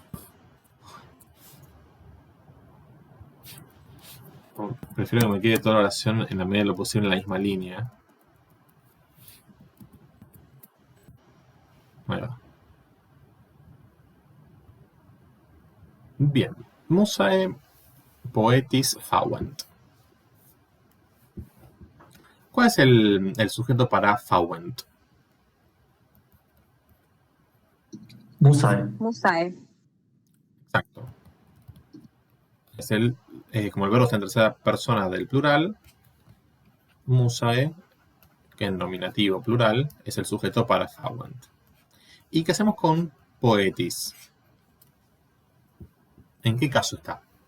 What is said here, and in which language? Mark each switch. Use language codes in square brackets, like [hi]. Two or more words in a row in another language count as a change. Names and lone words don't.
[es] Prefiero que me quede toda la oración en la medida de lo posible en la misma línea. Ahí va. Bien. [la] Musae poetis fauent. [es] ¿Cuál es el sujeto para fauent? Musae. Musae. Exacto. Es como el verbo está en tercera persona del plural, musae, que en nominativo plural, es el sujeto para fauent. ¿Y qué hacemos con poetis? ¿En qué caso está?